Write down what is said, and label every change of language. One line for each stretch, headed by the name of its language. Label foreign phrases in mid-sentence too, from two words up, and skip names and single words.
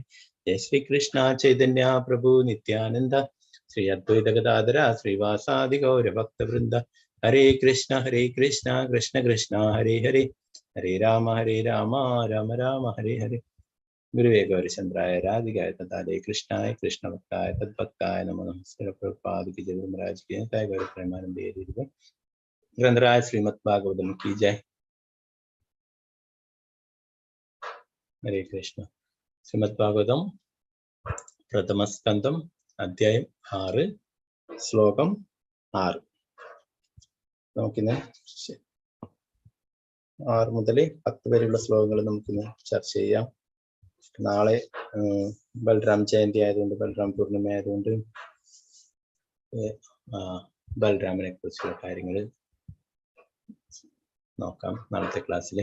Sanskrit: ജയ ശ്രീകൃഷ്ണ ചൈതന്യ പ്രഭു നിത്യാനന്ദ ശ്രീ അദ്വൈത ഗദാധര ശ്രീവാസാദി ഗൗരഭക്തവൃന്ദ. ഹരേ കൃഷ്ണ കൃഷ്ണ കൃഷ്ണ ഹരേ ഹരേ ഹരേ രാമ രാമ രാമ ഹരേ ഹരേ. ഗുരുവേ ഗൗരചന്ദ്രായ രാധികായ തഥാലേ കൃഷ്ണായ കൃഷ്ണഭക്തായ തദ്ഭക്തായ നമോ നമസ്തേ.
Hindi: പ്രഭുപാദി ജയ ധർമ്മരാജ് की जय. गौर प्रेमानंद ग्रंथराज श्रीमद् भागवतम की जय. हरे कृष्ण. श्रीमद् भागवतम प्रथम स्कंदम अध्याയം 6 ശ്ലോകം 6.
Malayalam: നമുക്കിന്ന് 6 മുതൽ 10 വരെയുള്ള ശ്ലോകങ്ങൾ നമുക്കിന്ന് ചർച്ച ചെയ്യാം. നാളെ ബൽറാം ജയന്തി ആയതുകൊണ്ട്, ബൽറാം പൂർണിമ ആയതുകൊണ്ട് ബൽറാമിനെ കുറിച്ചുള്ള കാര്യങ്ങൾ നോക്കാം നാളത്തെ ക്ലാസ്സിൽ.